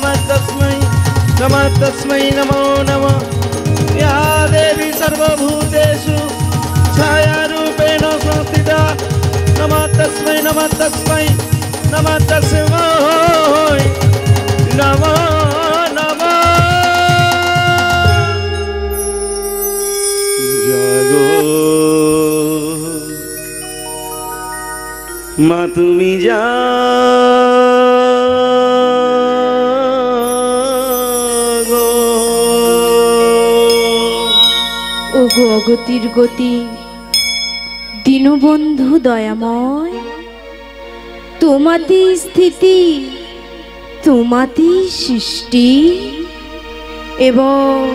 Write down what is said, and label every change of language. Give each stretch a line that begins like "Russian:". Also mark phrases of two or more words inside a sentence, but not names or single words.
Sanskrit: नमो नमः या देवी सर्वभूतेषु छायारूपेण संस्थिता नमः तस्मै नमो नमः
Bangla: জাগো মা তুমি জাগো ওগো অগতির গতি দীনবন্ধু দয়াময় তোমাতে স্থিতি তোমাতে সৃষ্টি এবং